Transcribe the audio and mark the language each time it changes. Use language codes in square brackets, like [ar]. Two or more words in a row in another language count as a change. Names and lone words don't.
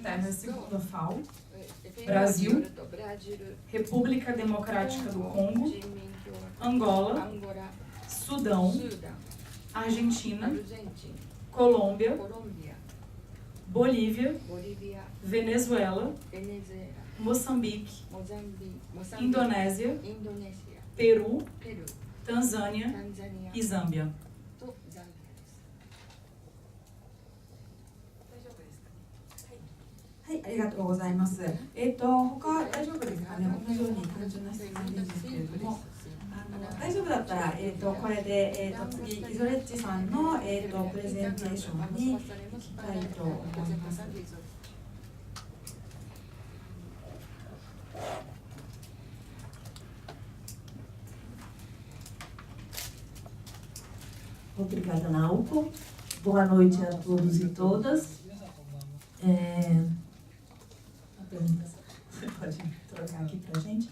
[pt] terras segundo a FAO: Brasil, República Democrática do Congo, Angola, Sudão, Argentina, Colômbia, Bolívia, Venezuela, Moçambique, Indonésia, Peru, Tanzânia e Zâmbia. [ja] はい、ありがとうございます。他大丈夫ですかね。同じように単純な質問でいいんですけれども、大丈夫だったらこれで次イゾレッチさんのプレゼンテーションに行きたいと思います。 [pt] Obrigada, Naoko. Boa noite a todos e todas. Você pode trocar aqui para a gente?